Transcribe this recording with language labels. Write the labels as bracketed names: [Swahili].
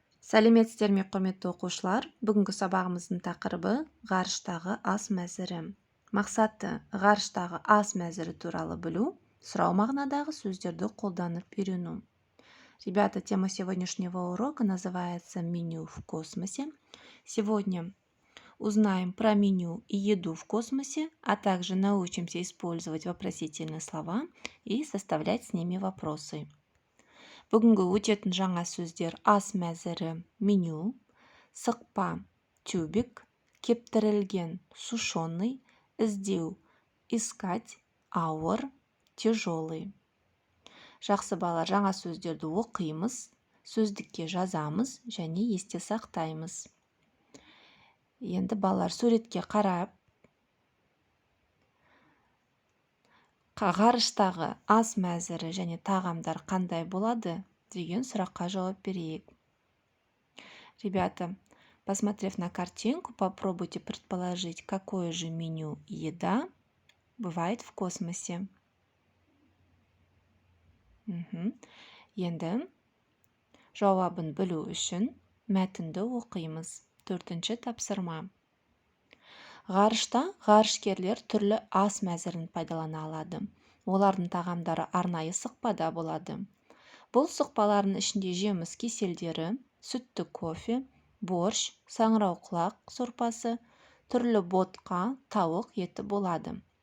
[Kazakh] Сәлеметсіздер ме, құрметті оқушылар? Бүгінгі сабағымыздың тақырыбы ғарыштағы ас мәзірі. Мақсаты ғарыштағы ас мәзірі туралы білу, сұрау мағынадағы сөздерді қолданып үйрену. [Russian] Ребята, тема сегодняшнего урока называется «Меню в космосе». Сегодня узнаем про меню и еду в космосе, а также научимся использовать вопросительные слова и составлять с ними вопросы. [Kazakh] Бүгінгі өтетін жаңа сөздер ас мәзірі меню, сықпа тюбик, кептірілген сушеный, іздеу искать, ауыр, тяжелый. Жақсы балалар, жаңа сөздерді оқимыз, сөздікке жазамыз және есте сақтаймыз. Енді балалар суретке қарап, ғарыштағы ас мәзірі және тағамдар қандай болады деген сұраққа жауап берейік. [Russian] Ребята, посмотрев на картинку, попробуйте предположить, какое же меню еда бывает в космосе. [Kazakh] Енді жауабын білу үшін мәтінді оқимыз. 4-ші тапсырма. Ғарышта ғарышкерлер түрлі ас мәзірін пайдалана алады. Олардың тағамдары арнайы сықпада болады. Бұл сықпалардың ішінде жеміс кеселдері, сүтті кофе, борщ, саңырауқұлақ сорпасы, түрлі ботқа, тауық еті болады.